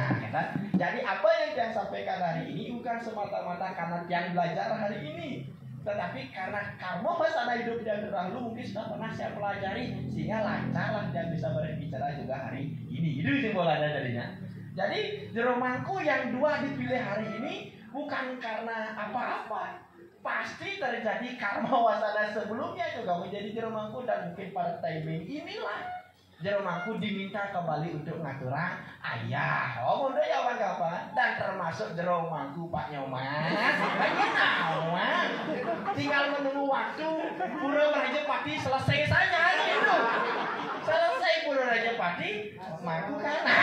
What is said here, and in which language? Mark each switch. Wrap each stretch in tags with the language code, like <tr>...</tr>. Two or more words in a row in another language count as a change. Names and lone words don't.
<id>Kan? Jadi apa yang saya sampaikan hari ini bukan semata-mata karena yang belajar hari ini, tetapi karena karma wasana hidup yang terdahulu mungkin sudah pernah saya pelajari, sehingga lancarlah dan bisa berbicara juga hari ini. Itu simbolannya jadinya. Jadi jero mangku yang dua dipilih hari ini bukan karena apa-apa, pasti terjadi karma wasana sebelumnya juga menjadi jero mangku, dan mungkin pada timing inilah jero mangku diminta kembali untuk</id> <ban>ngaturang ayah.</ban> <id>Oh, mudah ya kapan? Dan termasuk jero mangku Pak Nyoman. Nyaman. Tinggal menunggu waktu Pura Rajapati selesai saja gitu. Selesai Pura Rajapati, mangku kan.</id>